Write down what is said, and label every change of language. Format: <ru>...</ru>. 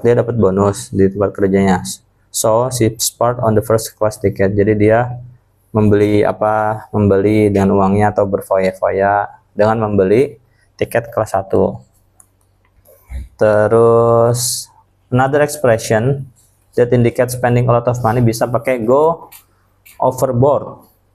<id>Dia dapat bonus di tempat kerjanya.</id> <en>So she spart on the first class ticket.</en> <id>Jadi dia membeli dengan uangnya atau berfoya-foya dengan membeli tiket kelas 1.</id> <en>Terus another expression that indicates spending a lot of money</en> <id>bisa pakai</id> <en>go overboard.</en>